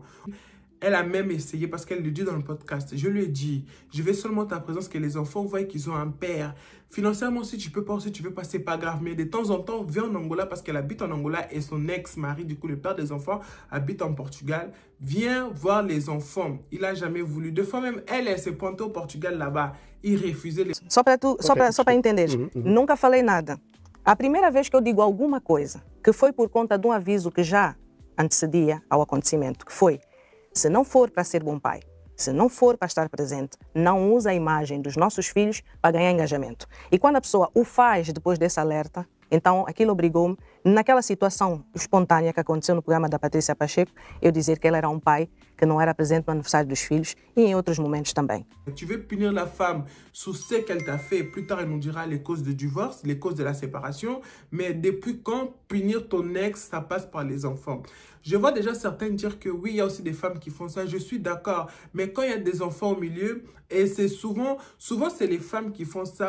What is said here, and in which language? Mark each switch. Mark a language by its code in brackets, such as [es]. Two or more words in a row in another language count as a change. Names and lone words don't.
[fr] Elle a même essayé, parce qu'elle le dit dans le podcast, je lui ai dit, je veux seulement ta présence, que les enfants voient qu'ils ont un père. Financièrement, si tu peux pas, si tu veux pas, c'est pas grave. Mais de temps en temps, viens en Angola, parce qu'elle habite en Angola et son ex-mari, du coup, le père des enfants, habite en Portugal. Viens voir les enfants. Il a jamais voulu. 2 fois même, elle s'est pointée au Portugal là-bas. Il refusait les... [pt] Só para entender, nunca falei nada. A primeira vez que eu digo alguma coisa, que foi por conta de um aviso que já antecedia ao acontecimento, que foi: se não for para ser bom pai, se não for para estar presente, não usa a imagem dos nossos filhos para ganhar engajamento. E quando a pessoa o faz depois desse alerta, então aquilo obrigou-me, naquela situação espontânea que aconteceu no programa da Patrícia Pacheco, eu dizer que ele era um pai que não era presente no aniversário dos filhos e em outros momentos também. [fr] Tu veux punir la femme sur ce qu'elle t'a fait. Plus tard, elle nous dira les causes du divorce, les causes de la séparation. Mais depuis quand punir ton ex, ça passe par les enfants? Je vois déjà certains dire que oui, il y a aussi des femmes qui font ça. Je suis d'accord. Mais quand il y a des enfants au milieu, et c'est souvent c'est les femmes qui font ça.